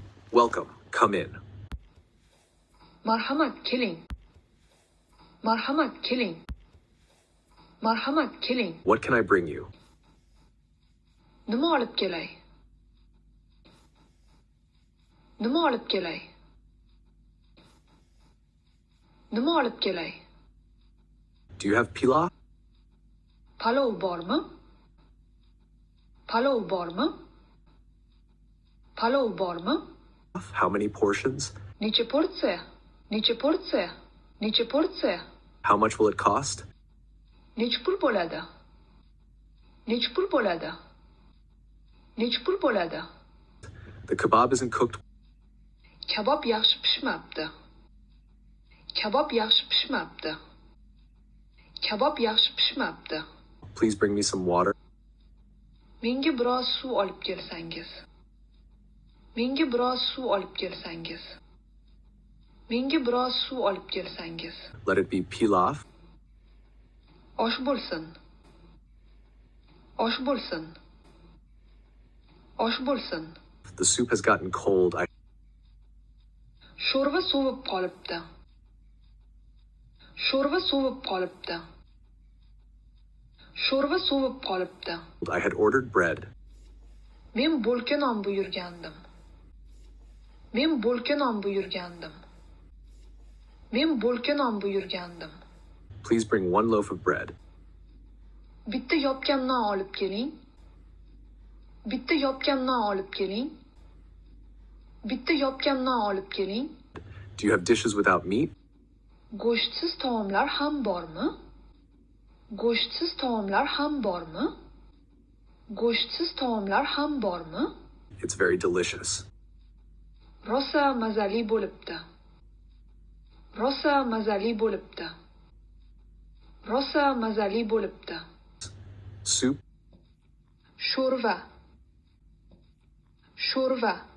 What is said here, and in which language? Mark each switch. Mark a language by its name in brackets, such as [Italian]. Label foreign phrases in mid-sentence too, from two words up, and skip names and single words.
[English] Welcome. Come in. [Uzbek] Marhamat keling. Marhamat keling. Marhamat keling. [English] What can I bring you? [Uzbek] Nima olib kelay? Nima olib kelay? Nima olib kelay? [English] Do you have pilaf? [Uzbek] Palov bormi? Palov bormi? Palov bormi? [English] How many portions? [Uzbek] Necha porsiya? Necha porsiya? Necha porsiya? [English] How much will it cost? [Uzbek] Necha pul bo'ladi? Necha pul bo'ladi? Necha pul bo'ladi? [English] The kebab isn't cooked. [Uzbek] Kabob yaxshi pishmabdi. Kabob yaxshi pishmabdi. Kabob yaxshi pishmabdi. [English] Please bring me some water. [Uzbek] Menga biroz suv olib kelsangiz. Menga biroz suv olib kelsangiz. Menga biroz suv olib kelsangiz. [English] Let it be pilaf. [Uzbek] Osh bo'lsin. Osh bo'lsin. Osh bo'lsin. [English] The soup has gotten cold. [Uzbek] Sho'rva sovib qolibdi. Sho'rva sovib qolibdi. Sho'rva sovib qolibdi. [English] I had ordered bread. [Uzbek] Men bo'lka non buyurgandim. Men bo'lka non buyurgandim. Men bo'lka non buyurgandim. [English] Please bring one loaf of bread. [Uzbek] Bitta yopgan non olib keling. Bitta yopgan non olib keling. Bitta yopgan non olib keling. [English] Do you have dishes without meat? [Uzbek] Go'shtsiz taomlar ham bormi? Go'shtsiz taomlar ham bormi? Go'shtsiz taomlar ham bormi? [English] It's very delicious. [Uzbek] Rosa mazali bo'libdi. Rosa mazali bo'libdi. Rosa mazali bo'libdi. [English] Soup. [Uzbek] Sho'rva. Sho'rva.